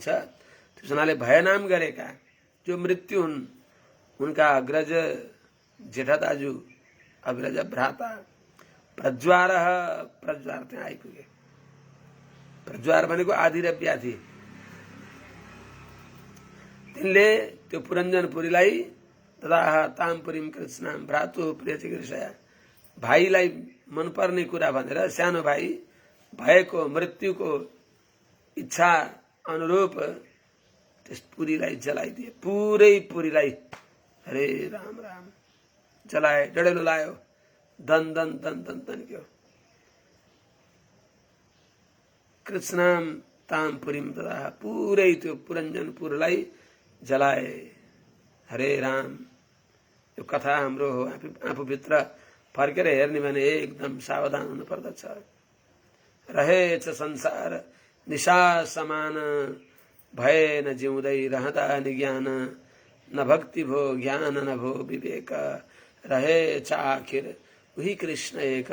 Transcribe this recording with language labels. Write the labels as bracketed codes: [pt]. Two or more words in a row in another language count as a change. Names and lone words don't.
[ne] त्यस हुनाले भयनाम गरेका जो मृत्यु हुन् उनका अग्रज जेठा दाजु, अग्रज भ्राता, प्रज्वार, प्रज्वार त्यहाँ आइपुगे। प्रज्वार भनेको आदि र व्याधि। तिनले त्यो पुरञ्जनपुरीलाई [sa] ददाह तां पुरीं कृत्स्नां भ्रातुः प्रियचिकीर्षया, [ne] भाइलाई मनपर्ने कुरा भनेर सानो भाइ भएको मृत्युको इच्छा अनुरूप त्यस पुरीलाई जलाइदिए। पुरै पुरीलाई हरे राम राम जलाए, डढेलो लायो, दन दन दन दन तन्क्यो। [sa] कृत्स्नां तां पुरीं ददाह, [ne] पुरै त्यो पुरञ्जनपुरलाई जलाए। हरे राम। यो कथा हाम्रो हो। आफूभित्र फर्केर हेर्ने भने एकदम सावधान हुनु पर्दछ। रहेछ संसार निशा समान, भएन जिउँदै रहँदा निज्ञान, न भक्ति भो ज्ञान न भो विवेक, रहेछ आखिर उही कृष्ण एक।